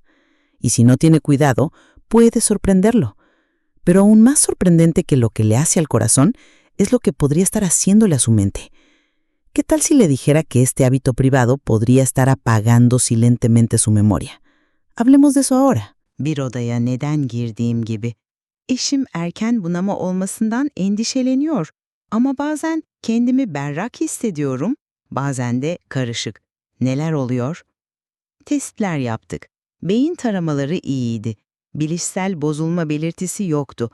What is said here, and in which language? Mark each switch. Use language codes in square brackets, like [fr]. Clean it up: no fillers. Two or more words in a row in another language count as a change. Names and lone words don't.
[es] Y si no tiene cuidado, puede sorprenderlo. Pero aún más sorprendente que lo que le hace al corazón es lo que podría estar haciéndole a su mente. ¿Qué tal si le dijera que este hábito privado podría estar apagando silentemente su memoria? Hablemos de eso ahora. [tr] Bir odaya neden girdiğim gibi. Eşim erken bunama olmasından endişeleniyor. Ama bazen kendimi berrak hissediyorum, bazen de karışık. Neler oluyor? Testler yaptık. Beyin taramaları iyiydi. Bilişsel bozulma belirtisi yoktu.